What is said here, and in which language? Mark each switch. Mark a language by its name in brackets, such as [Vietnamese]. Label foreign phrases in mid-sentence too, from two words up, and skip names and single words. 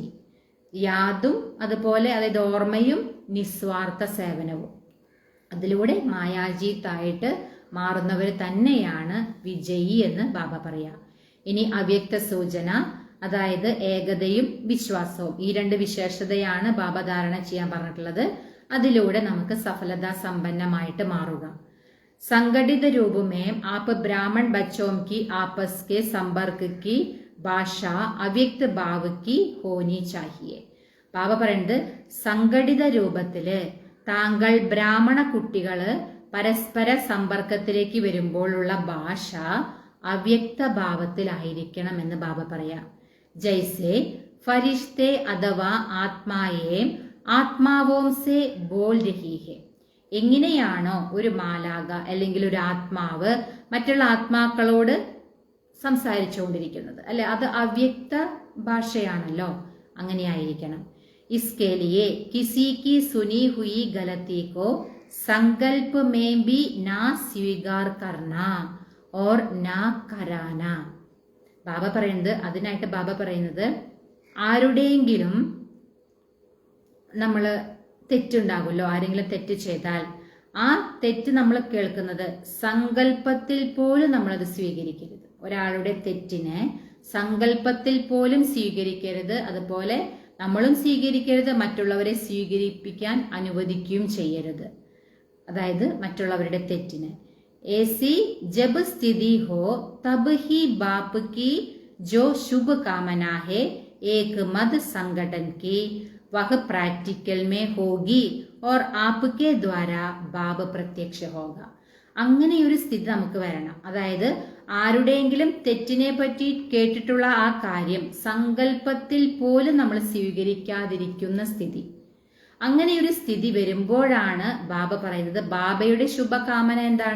[Malayalam] യാദും അതുപോലെ അതായത് ഓർമ്മയും നിസ്വാർത്ഥ സേവനവും, അതിലൂടെ മായാജീത്തായിട്ട് മാറുന്നവർ തന്നെയാണ് വിജയി എന്ന് ബാബ പറയാ. ഇനി അവ്യക്ത സൂചന, അതായത് ഏകതയും വിശ്വാസവും, ഈ രണ്ട് വിശേഷതയാണ് ബാബ ധാരണ ചെയ്യാൻ പറഞ്ഞിട്ടുള്ളത്. അതിലൂടെ നമുക്ക് സഫലതാ സമ്പന്നമായിട്ട് മാറുക. [Hindi] संगठित रूप में आप ब्राह्मण बच्चों की आपस के संपर्क की भाषा अव्यक्त भाव की होनी चाहिए. [Malayalam] ബാബ പറയുന്നത് സംഘടിത രൂപത്തില് താങ്കൾ ബ്രാഹ്മണ കുട്ടികള് പരസ്പര സമ്പർക്കത്തിലേക്ക് വരുമ്പോഴുള്ള ഭാഷ അവ്യക്ത ഭാവത്തിലായിരിക്കണം എന്ന് ബാബ പറയാം. [Hindi] जैसे फरिश्ते अथवा आत्माएं आत्माओं से बोल रही हैं. [Malayalam] എങ്ങനെയാണോ ഒരു മാലാക അല്ലെങ്കിൽ ഒരു ആത്മാവ് മറ്റുള്ള ആത്മാക്കളോട് സംസാരിച്ചുകൊണ്ടിരിക്കുന്നത് അല്ലെ, അത് അവ്യക്ത ഭാഷയാണല്ലോ, അങ്ങനെയായിരിക്കണം. [Hindi] इसके लिए किसी की सुनी हुई गलती को संकल्प में भी ना स्वीकार करना और ना कराना. [Malayalam] ബാബ പറയുന്നത്, അതിനായിട്ട് ബാബ പറയുന്നത് ആരുടെയെങ്കിലും നമ്മള് തെറ്റുണ്ടാകുമല്ലോ, ആരെങ്കിലും തെറ്റ് ചെയ്താൽ ആ തെറ്റ് നമ്മൾ കേൾക്കുന്നത് സങ്കല്പത്തിൽ പോലും നമ്മളത് സ്വീകരിക്കരുത്. ഒരാളുടെ തെറ്റിനെ സങ്കല്പത്തിൽ പോലും സ്വീകരിക്കരുത്. അതുപോലെ നമ്മളും സ്വീകരിക്കരുത്, മറ്റുള്ളവരെ സ്വീകരിപ്പിക്കാൻ അനുവദിക്കുകയും ചെയ്യരുത്. അതായത് മറ്റുള്ളവരുടെ തെറ്റിന് [Hindi] ऐसी जब स्थिति हो तब ही बाप की जो शुभ कामना है एक मत संगठन की वह प्रैक्टिकल में होगी और आपके द्वारा बाप प्रत्यक्ष होगा. [Malayalam] അങ്ങനെയൊരു സ്ഥിതി നമുക്ക് വരണം. അതായത് ആരുടെയെങ്കിലും തെറ്റിനെ പറ്റി കേട്ടിട്ടുള്ള ആ കാര്യം സങ്കല്പത്തിൽ പോലും നമ്മൾ സ്വീകരിക്കാതിരിക്കുന്ന സ്ഥിതി, അങ്ങനെയൊരു സ്ഥിതി വരുമ്പോഴാണ് ബാബ പറയുന്നത്, ബാബയുടെ ശുഭകാമന എന്താണ്?